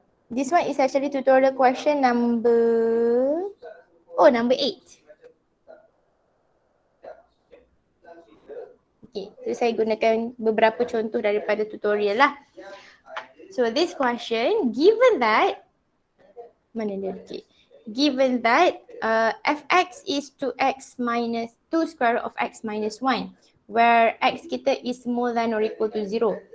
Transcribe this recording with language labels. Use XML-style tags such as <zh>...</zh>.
<en>This one is actually tutorial question number 8.</en> <ms>Okay, so saya gunakan beberapa contoh daripada tutorial lah.</ms> <en>So this question, given that, given that fx is 2x minus 2 square root of x minus 1. where x kita is more than or equal to 0.</en>